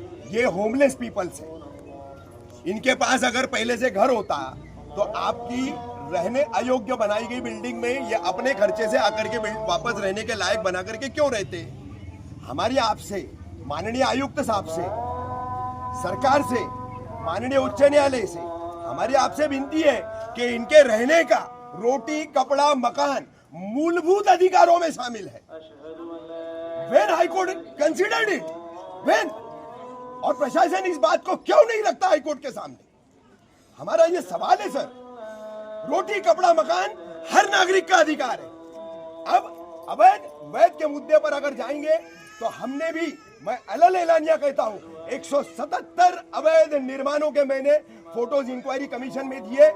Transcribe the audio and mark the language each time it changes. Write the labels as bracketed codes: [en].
[hi] ये homeless peoples है, इनके पास अगर पहले से घर होता तो आपकी रहने अयोग्य बनाई गई बिल्डिंग में ये अपने खर्चे से आकर के वापस रहने के लायक बना करके क्यों रहते। हमारी आपसे माननीय आयुक्त साहब से, सरकार से, माननीय उच्च न्यायालय से हमारी आपसे विनती है कि इनके रहने का रोटी, कपड़ा, मकान मूलभूत अधिकारों में शामिल है। [en] When High Court considered it? When? [hi] और प्रशासन इस बात को क्यों नहीं रखता हाई कोर्ट के सामने? हमारा ये सवाल है सर। रोटी, कपड़ा, मकान हर नागरिक का अधिकार है। अब अवैध के मुद्दे पर अगर जाएंगे तो हमने भी, मैं अलल एलानिया कहता हूं, 177 अवैध निर्माणों के मैंने फोटोज इंक्वायरी कमीशन में दिए।